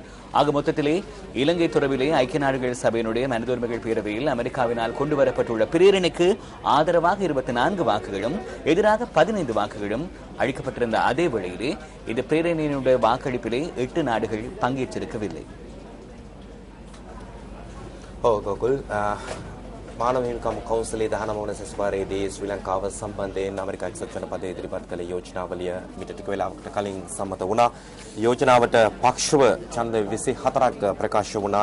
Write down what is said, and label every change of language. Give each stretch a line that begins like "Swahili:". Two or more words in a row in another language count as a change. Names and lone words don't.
Tamil: ஆக மொத்தத்திலே இலங்கை தொடர்பிலே ஐக்கிய நாடுகள் சபையினுடைய மனித உரிமைகள் பேரவையில் அமெரிக்காவினால் கொண்டு வரப்பட்டுள்ள பிரேரணைக்கு ஆதரவாக 24 வாக்குகளும் எதிராக 15 வாக்குகளும் அளிக்கப்பட்டிருந்த அதே வேளையிலே இந்த பிரேரணையினுடைய வாக்களிப்பிலே 8 நாடுகள் பங்கேற்றிருக்கவில்லை.
Sinhala: මානව හිමිකම් කවුන්සිලේ 19 වන සැසිවාරයේදී ශ්‍රී ලංකාව සම්බන්ධයෙන් ඇමරිකා එක්සත් ජනපදයේ ඉදිරිපත් කළ යෝජනාවලිය මිට ටික වෙලාවකට කලින් සම්මත වුණා. යෝජනාවට පක්ෂව ඡන්ද 24ක් ප්‍රකාශ වුණා.